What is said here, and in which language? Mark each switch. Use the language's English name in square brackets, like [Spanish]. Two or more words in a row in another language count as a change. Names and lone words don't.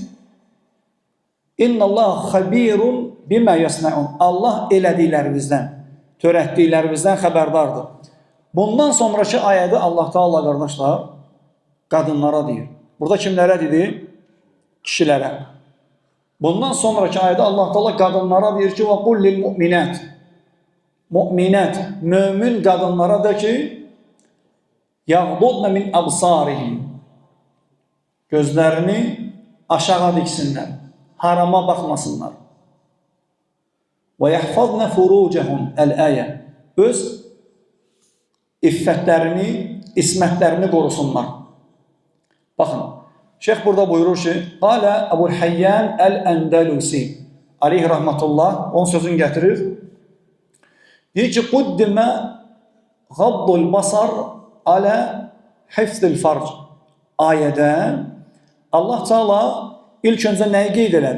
[Arabic] إن الله خبير بما يصنعون. [Azerbaijani] Allah elədiklərimizdən, törətdiklərimizdən xəbərdardır. Bundan sonraki ayədə Allah Teala, qardaşlar, qadınlara deyir. Burada kimlərə dedi? kişilərə. Bundan sonraki ayda Allah Teala qadınlara deyir ki, [Arabic] وَقُلْ لِلْمُؤْمِنَاتِ [Azerbaijani] Müminət, mömin qadınlara da ki, [Arabic] يَغْضُضْنَ مِنْ أَبْصَارِهِمْ [Azerbaijani] Gözlərini aşağı diksinlər, harama baxmasınlar. [Arabic] وَيَحْفَظْنَ فُرُوجَهُمْ [Azerbaijani] Əl-əyə Öz iffətlərini, ismətlərini qorusunlar. Baxın, şeyh burada buyurur ki, Qalə Əbu'l-Həyyan Əl-Əndəlusi [Arabic] عليه رحمة الله, [Azerbaijani] onun sözünü gətirir. Deyir ki, [Arabic] قدم غض البصر على حفظ الفرج [Azerbaijani] ayədə Allah Teala ilk öncə nəyi qeyd elədi?